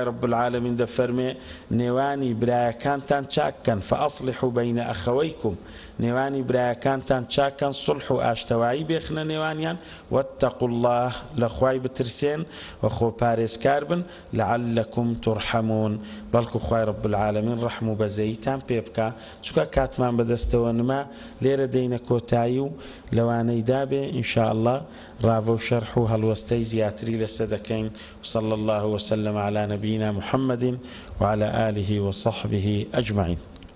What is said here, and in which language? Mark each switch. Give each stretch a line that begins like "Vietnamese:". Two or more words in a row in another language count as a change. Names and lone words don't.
Arabic: رب العالمین
Central Kurdish: دەفەرمێ نێوانی برایەکانتان چاککەن
Arabic: فەئەصلحوا بەینە ئەخەوەیکم
Central Kurdish: نێوانی برایەکانتان چاکەن سڵح و ئاشتەوایی بێخنە نێوانیان
Arabic: واتقوا الله
Central Kurdish: لە خوای بترسێن و خۆپارێزکار بن
Arabic: لعلکم ترحمون
Central Kurdish: بەڵکو خوای
Arabic: رب العالمین
Central Kurdish: ڕەحم و بەزەییتان پێ بکە چونکە کاتمان بەدەستەوە نما لێرە دەینە کۆتایی و لەوانەی دابێ
Arabic: إن شاء الله
Central Kurdish: ڕاوە و شەرح و هەڵوەستەی زیاتری لەسە دەکەین
Arabic: وصلى الله وسلم على نبينا محمد وعلى آله وصحبه أجمعين